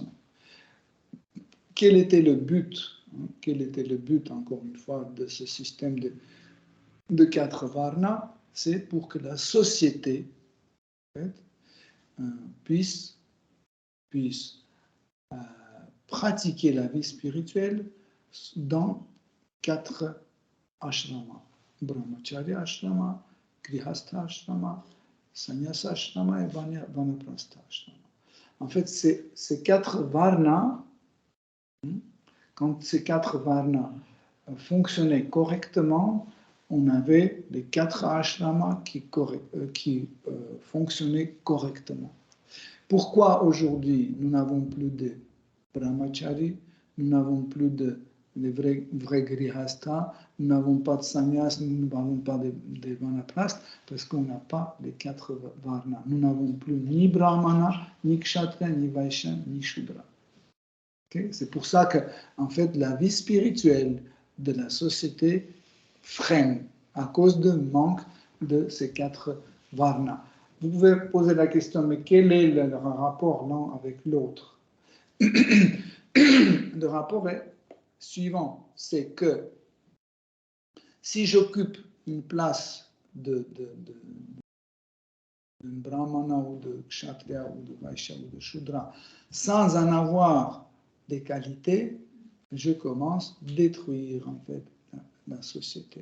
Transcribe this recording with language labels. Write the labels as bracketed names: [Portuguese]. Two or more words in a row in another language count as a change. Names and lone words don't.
[French] Quel était le but, encore une fois, de ce système de 4 varnas? C'est pour que la société en fait, puisse pratiquer la vie spirituelle dans 4 ashramas. [Sanskrit] Brahmacharya ashrama, Grihastha ashrama, Sannyasa ashrama et Vanaprastha ashrama. [French] En fait, ces 4 varnas, quand ces 4 varnas fonctionnaient correctement, on avait les 4 ashramas qui fonctionnaient correctement. Pourquoi aujourd'hui nous n'avons plus de brahmachari, nous n'avons plus de vrais grihastha, nous n'avons pas de sannyas, nous n'avons pas de vanaprastha, parce qu'on n'a pas les 4 varnas. Nous n'avons plus ni brahmana, ni kshatriya, ni vaishya, ni shudra. Okay? C'est pour ça que, en fait, la vie spirituelle de la société freine à cause du manque de ces 4 varnas. Vous pouvez poser la question, mais quel est le rapport l'un avec l'autre? Le rapport est suivant, c'est que si j'occupe une place de brahmana ou de kshatriya ou de vaishya ou de shudra sans en avoir des qualités, je commence à détruire en fait la société.